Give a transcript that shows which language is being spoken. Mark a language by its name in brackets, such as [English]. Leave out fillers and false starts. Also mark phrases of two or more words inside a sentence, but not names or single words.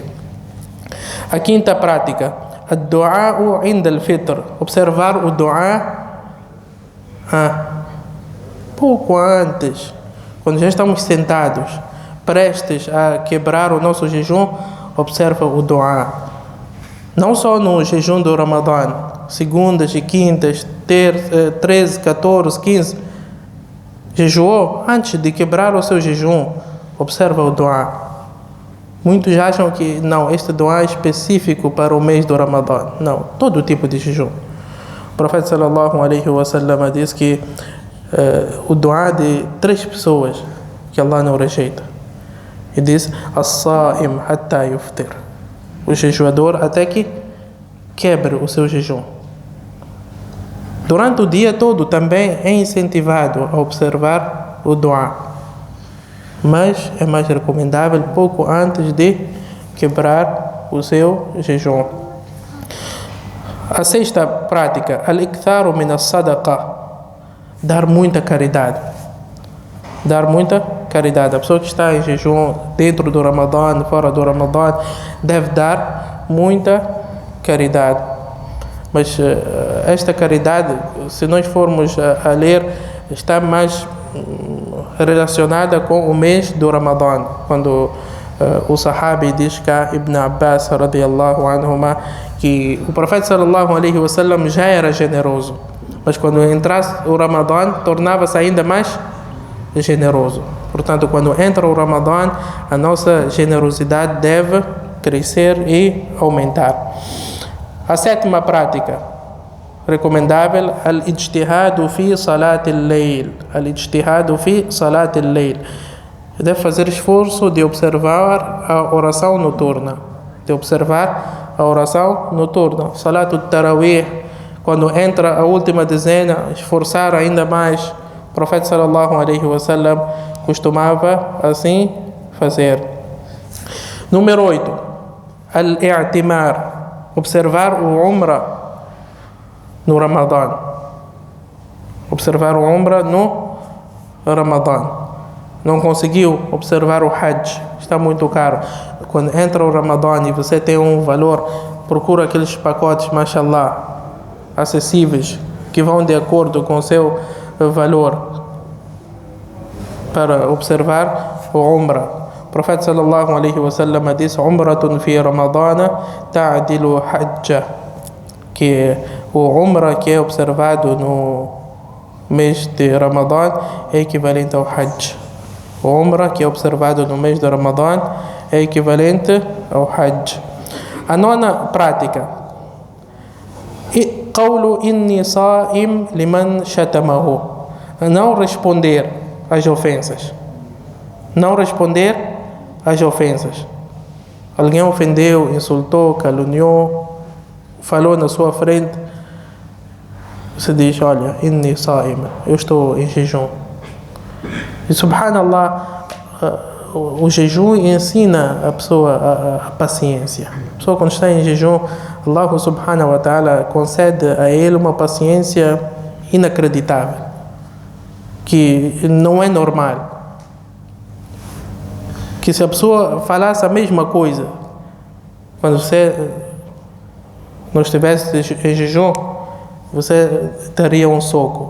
[Portuguese] A quinta prática, [Arabic] الدعاء عند الفطر, [Portuguese] observar o du'a pouco antes, quando já estamos sentados, prestes a quebrar o nosso jejum, observa o du'a. Não só no jejum do Ramadã, segundas e quintas, 13, 14, 15, jejuou antes de quebrar o seu jejum, observa o du'a. Muitos acham que não, este du'a é específico para o mês do Ramadã. Não, todo tipo de jejum. O profeta [Arabic] صلى الله عليه وسلم [Portuguese] diz que o du'a de 3 pessoas que Allah não rejeita. E disse: [Arabic] الصائم حتى يفطر. [Portuguese] O jejuador até que quebre o seu jejum. Durante o dia todo também é incentivado a observar o du'a, mas é mais recomendável pouco antes de quebrar o seu jejum. A sexta prática, [Arabic] الإكثار من الصدقة, [Portuguese] dar muita caridade. Dar muita caridade. A pessoa que está em jejum dentro do Ramadã, fora do Ramadã, deve dar muita caridade. Mas esta caridade, se nós formos a ler, está mais relacionada com o mês do Ramadã, quando o sahabi diz cá, Ibn Abbas [Arabic] رضي الله عنهما, [Portuguese] que o profeta [Arabic] صلى الله عليه وسلم [Portuguese] já era generoso, mas quando entrasse o Ramadã tornava-se ainda mais generoso. Portanto, quando entra o Ramadã, a nossa generosidade deve crescer e aumentar. A sétima prática recomendável, [Arabic] الاجتهاد في صلاة الليل. الاجتهاد في صلاة الليل. [Portuguese] Deve fazer esforço de observar a oração noturna. [Arabic] صلاة التراويح, [Portuguese] quando entra a última dezena, esforçar ainda mais. O profeta [Arabic] صلى الله عليه وسلم [Portuguese] costumava assim fazer. Número 8. Al-i'timar. Observar o Umrah no Ramadã. Não conseguiu observar o Hajj, está muito caro. Quando entra o Ramadã e você tem um valor, procura aqueles pacotes, mashallah, acessíveis, que vão de acordo com o seu valor, para observar o Umrah. O profeta [Arabic] صلى الله عليه وسلم [Portuguese] disse: [Arabic] عمرة في رمضان تعدل حجة, [Portuguese] que o Umrah que é observado no mês de Ramadã é equivalente ao Hajj. O Umrah que é observado no mês de Ramadã é equivalente ao Hajj. A nona prática, [Arabic] قول إني صائم لمن شتمه. [Portuguese] Não responder às ofensas. Alguém ofendeu, insultou, caluniou, falou na sua frente. Você diz: olha, [Arabic] إني صائم, [Portuguese] eu estou em jejum. E subhanallah, o jejum ensina a pessoa a paciência. A pessoa, quando está em jejum, Allah [Arabic] سبحانه وتعالى [Portuguese] concede a ele uma paciência inacreditável, que não é normal. Que se a pessoa falasse a mesma coisa quando você não estivesse em jejum, você daria um soco.